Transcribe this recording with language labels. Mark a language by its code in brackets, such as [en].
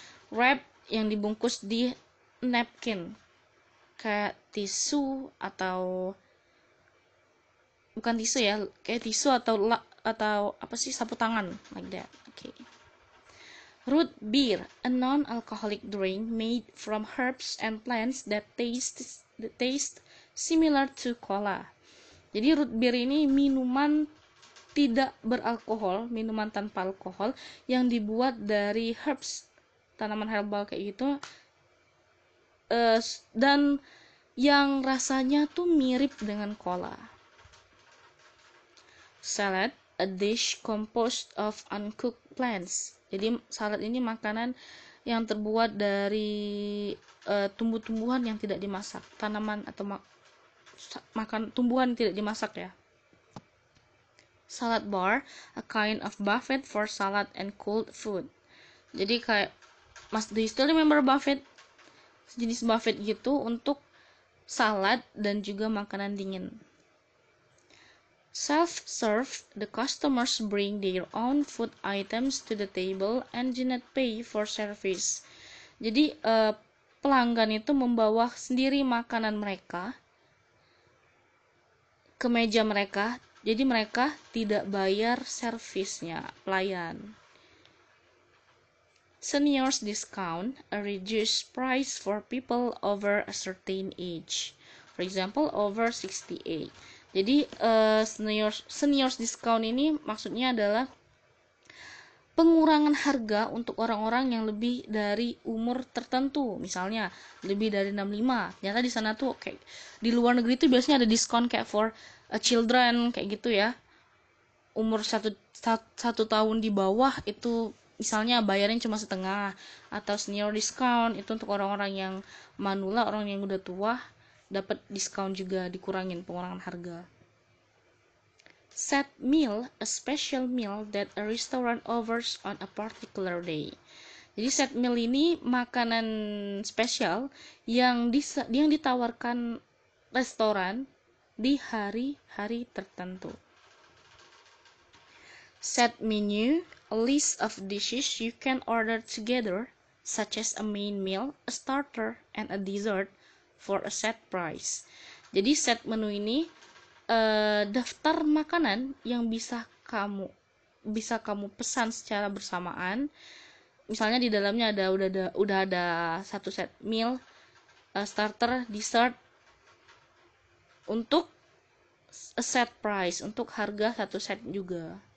[id] Wrap yang dibungkus di napkin, kayak tisu atau bukan tisu ya, kayak tisu atau apa sih, sapu tangan, [en] like that. [id] Okay. [en] Root beer, a non-alcoholic drink made from herbs and plants that taste similar to cola. [id] Jadi root beer ini minuman tidak beralkohol, minuman tanpa alkohol yang dibuat dari herbs, tanaman herbal kayak gitu, dan yang rasanya tuh mirip dengan cola. [en] Salad, a dish composed of uncooked plants. [id] Jadi salad ini makanan yang terbuat dari tumbuh-tumbuhan yang tidak dimasak, tanaman atau makan tumbuhan tidak dimasak ya. [en] Salad bar, a kind of buffet for salad and cold food. [id] Jadi kayak, [en] do you still remember buffet? [id] Jenis buffet gitu untuk salad dan juga makanan dingin. [en] Self-serve, the customers bring their own food items to the table and do not pay for service. [id] Jadi pelanggan itu membawa sendiri makanan mereka ke meja mereka, jadi mereka tidak bayar servisnya, pelayan. [en] Seniors discount, a reduced price for people over a certain age. For example, over 68. [id] Jadi seniors discount ini maksudnya adalah pengurangan harga untuk orang-orang yang lebih dari umur tertentu, misalnya lebih dari 65. Ternyata di sana tuh kayak di luar negeri tuh biasanya ada diskon kayak [en] for children [id] kayak gitu ya. Umur satu tahun di bawah itu misalnya bayarnya cuma setengah, atau senior discount itu untuk orang-orang yang manula, orang yang udah tua dapat diskon juga, dikurangin pengurangan harga. [en] Set meal, a special meal that a restaurant offers on a particular day. [id] Jadi set meal ini makanan spesial yang ditawarkan restoran di hari-hari tertentu. [en] Set menu, a list of dishes you can order together, such as a main meal, a starter, and a dessert for a set price. [id] Jadi set menu ini daftar makanan yang bisa kamu pesan secara bersamaan. Misalnya di dalamnya udah ada satu set meal, starter, dessert untuk [en] a set price, [id] untuk harga satu set juga.